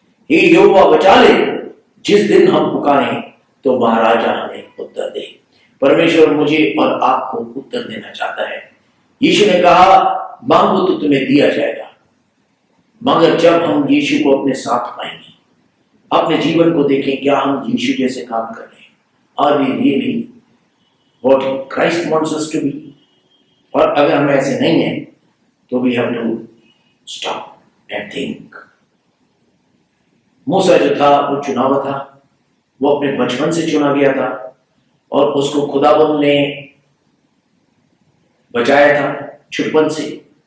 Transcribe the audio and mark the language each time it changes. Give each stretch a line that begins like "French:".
Hindi: हे यहोवा बचा ले, जिस दिन हम पुकारें तो महाराजा हमें उत्तर दे। परमेश्वर मुझे और आपको उत्तर देना चाहता है। यीशु ने कहा, मांगो तो तुम्हें दिया जाएगा। मगर जब हम यीशु को अपने साथ पाएंगे, अपने जीवन को देखें, क्या हम यीशु जैसे काम कर रहे हैं?
English: Are we really what Christ wants us to be?
Hindi: और अगर हम ऐसे नहीं हैं, तो
English: we have to stop and think.
Hindi: मूसा जो था वो चुनावा था, वो अपने बचपन से चुना गया था और उसको खुदाबंद ने बचाया था छुटपन से।